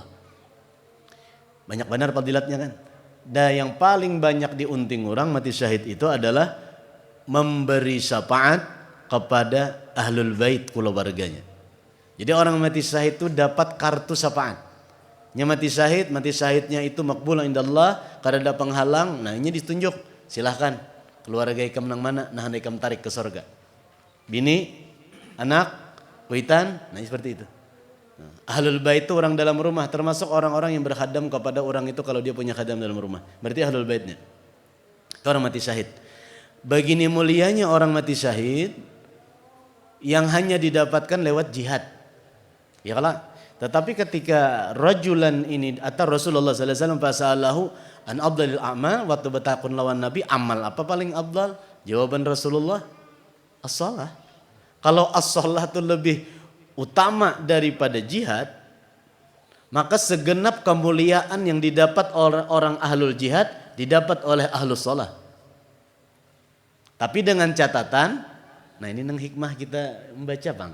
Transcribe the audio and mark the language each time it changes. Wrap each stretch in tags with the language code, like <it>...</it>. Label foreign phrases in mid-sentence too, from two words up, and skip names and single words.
<id>Banyak benar fadilatnya kan. Dan yang paling banyak diunting orang mati syahid itu adalah memberi syafaat kepada</id> <ar>ahlul bait</ar> <id>keluarganya. Jadi orang mati syahid itu dapat kartu syafaat.</id> <bjn>Nya mati syahidnya itu</bjn> <ar>makbul indallah,</ar> <bjn>kada ada penghalang. Nah, ini ditunjuk, silahkan keluarga ikam nang mana, nah ikam tarik ke sorga. Bini, anak, kuitan, nah seperti itu.</bjn> <id>Nah,</id> <ar>ahlul bait</ar> <id>itu orang dalam rumah, termasuk orang-orang yang berkhadam kepada orang itu kalau dia punya khadam dalam rumah. Berarti</id> <ar>ahlul baitnya.</ar> <id>Itu orang mati syahid. Begini mulianya orang mati syahid yang hanya didapatkan lewat jihad. Ya kalau, tetapi ketika rajulan ini atau Rasulullah</id> <ar>sallallahu alaihi wasallam fasalahu an afdalil a'mal,</ar> <bjn>waktu bertakun lawan Nabi, amal apa paling afdal?</bjn> <id>Jawaban Rasulullah,</id> <ar>as-shalah.</ar> <id>Kalau as-shalah itu lebih utama daripada jihad, maka segenap kemuliaan yang didapat oleh orang</id> <ar>ahlul jihad</ar> <id>didapat oleh</id> <ar>ahlus shalah.</ar> <id>Tapi dengan catatan, nah ini nang hikmah kita membaca bang.</id>